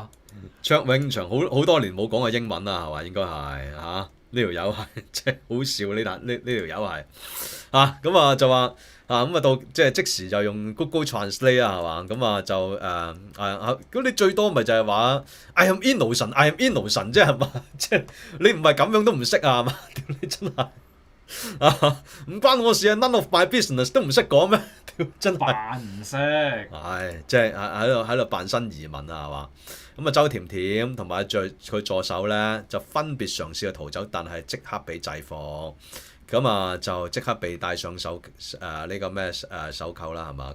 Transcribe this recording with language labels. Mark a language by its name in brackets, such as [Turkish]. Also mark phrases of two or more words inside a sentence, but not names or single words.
[Cantonese] 卓永祥好多年冇講過英文啦，係嘛？應該係嚇，呢條友係即係好笑呢條友係咁啊就話咁啊到即時就用 Google Translate 啊係嘛？咁啊就咁你最多咪就係話 [English] I am innocent [Cantonese] 啫係嘛？即係你唔係咁樣都唔識啊係嘛？屌你真係唔關我事啊 ， [English] none of my business [Cantonese] 都唔識講咩？屌真係扮唔識，即係喺度扮新移民啊係嘛？咁啊，周甜甜同埋佢助手咧，就分別嘗試去逃走，但係即刻被制服。咁啊，就即刻被戴上呢個咩手扣啦，係嘛？